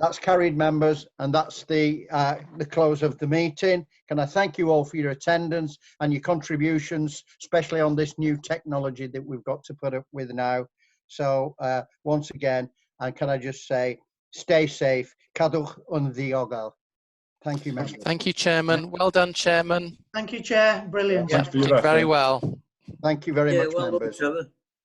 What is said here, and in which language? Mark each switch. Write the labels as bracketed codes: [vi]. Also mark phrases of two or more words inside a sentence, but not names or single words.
[en] That's carried, members, and that's the close of the meeting. Can I thank you all for your attendance and your contributions, especially on this new technology that we've got to put up with now. So once again, and can I just say, stay safe. [cy] Cadwch yn ddiogel. [en] Thank you, members. Thank you, Chairman. Well done, Chairman. Thank you, Chair. Brilliant. Did very well. Thank you very much, well done, members. Trevor.